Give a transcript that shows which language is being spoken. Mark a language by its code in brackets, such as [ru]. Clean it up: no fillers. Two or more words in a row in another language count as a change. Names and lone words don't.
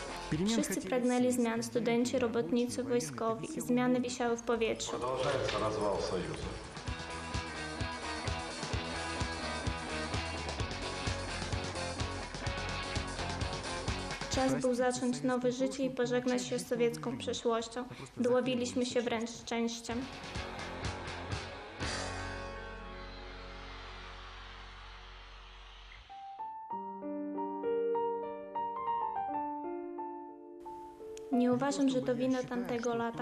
[pl] Wszyscy pragnęli zmian, studenci, robotnicy, wojskowi. Zmiany wisiały w powietrzu. [ru] Продолжается развал Союза. [pl] Czas był zacząć nowe życie i pożegnać się z sowiecką przeszłością. Dławiliśmy się wręcz szczęściem. Nie uważam, że to wina tamtego lata.